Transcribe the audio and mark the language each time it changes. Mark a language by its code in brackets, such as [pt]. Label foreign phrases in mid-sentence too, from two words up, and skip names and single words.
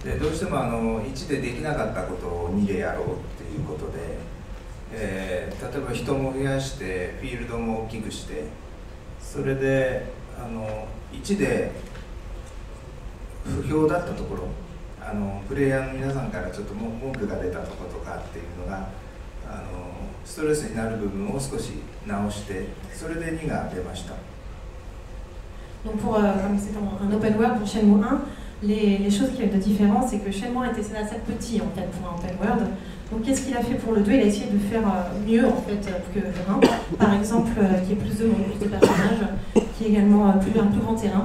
[ja] でどうしても1でできなかったことを2でやろうっていうことで、例えば人も増やしてフィールドも大きくして、それで1で不評だったところ、プレイヤーの皆さんからちょっと文句が出たところとかっていうのがストレスになる部分を少し直して、それで2が出ました。 [fr] Donc comme c'est un [en] open world [fr] pour Shenmue 1, les choses qu'il y a de différent, c'est que Shenmue était assez petit en fait pour un [en] open world. [fr] Donc qu'est-ce qu'il a fait pour le 2? Il a essayé de faire mieux en fait que le 1. Par exemple, qu'il y ait plus de monde, plus de personnages, qu'il y ait également un plus grand terrain.